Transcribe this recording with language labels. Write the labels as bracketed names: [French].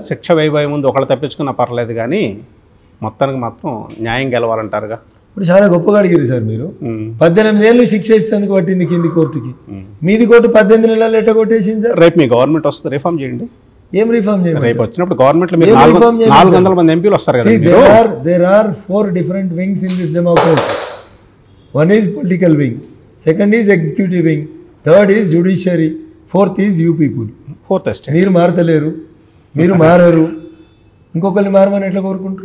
[Telugu] శిక్ష వేయబోయే ముందు ఒకళ్ళు తప్పించుకున్నా పర్లేదు, కానీ మొత్తానికి మాత్రం న్యాయం గెలవాలంటారుగా. ఇప్పుడు చాలా గొప్పగా అడిగారు సార్ మీరు. 18 ఏళ్ళు శిక్ష ఇస్తేందుకు పట్టింది కింది కోర్టుకి. మీది కోర్టు 18 నెలలు ఎట్లా కొట్టేసింది సార్? రేపు మీ గవర్నమెంట్ వస్తుంది, రిఫార్మ్ చేయండి. ఏం రిఫార్మ్ చేయండి? రేపు వచ్చినప్పుడు గవర్నమెంట్లో 400 మంది ఎంపీలు వస్తారు కదా. [English] There are 4 different wings in this democracy. One is political wing, second is executive wing, third is judiciary, fourth is you people. Fourth estate. [Telugu] మీరు మారతలేరు, మీరు మారరు, ఇంకొకరిని మారమని ఎట్లా కోరుకుంటారు?